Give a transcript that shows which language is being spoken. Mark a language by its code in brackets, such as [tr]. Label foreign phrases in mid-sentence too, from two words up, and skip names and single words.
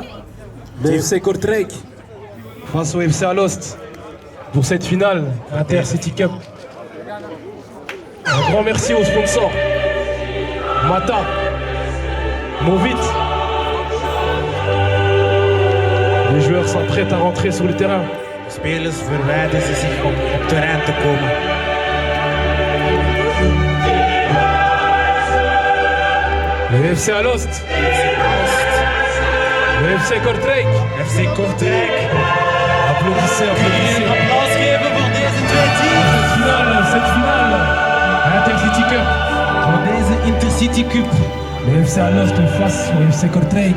[fr] Le FC Kortrijk face au FC Alost pour cette finale Inter-City Cup. Un grand merci aux sponsors. Mata, Movit. Les joueurs sont prêts à rentrer sur le terrain. [nl] Spelers verwijderen ze zich om op terrein te komen. [fr] Le FC Alost. Le FC Kortrijk. FC Kortrijk. Applaudissez, applaudissez. [nl] Een applaus geven voor deze twee teams. [fr] Cette finale. Intercity Cup. [nl] Voor deze Intercity Cup. [fr] Le FC Alost face au FC Kortrijk.